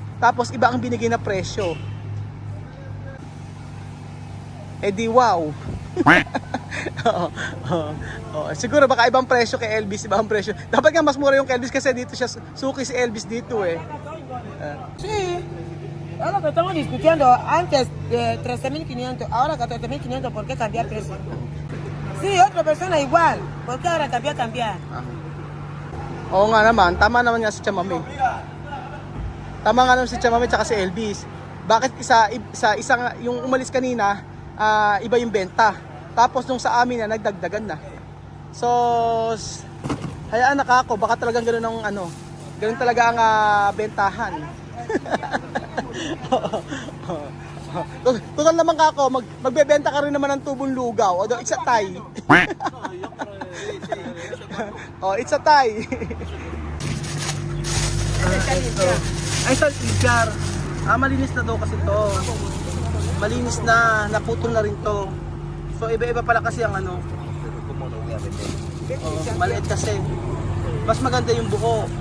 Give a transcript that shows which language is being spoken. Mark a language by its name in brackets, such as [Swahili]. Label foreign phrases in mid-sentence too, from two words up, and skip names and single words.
[Filipino] Tapos iba ang binigay na presyo. Eh di wow. Siguro baka ibang presyo kay Elvis, ibang presyo. Dapat nga mas mura yung kay Elvis kasi dito siya suki si Elvis dito eh. [Spanish] Sí. Es lo que estamos discutiendo. Antes de 13.500, ahora 14.500, ¿por qué cambiar precio? Sí, otra persona igual. ¿Por qué ahora cambiar? [Filipino] Oo nga naman, tama naman nga si Chamame. Tama nga naman si Chamame tsaka si Elvis. Bakit isang yung umalis kanina, iba yung benta. Tapos nung sa amin na nagdagdagan na. So hayaan na kako, baka talagang ganoon ang ganoon talaga ang bentahan. Total naman kako, magbebenta ka rin naman ng tubong lugaw. [English] Although it's a tie. It's a tie. [Filipino] Ay, sa ligar. Malinis na daw kasi to. Malinis na, naputol na rin to. So iba-iba pala kasi ang maliit kasi. Mas maganda yung buko.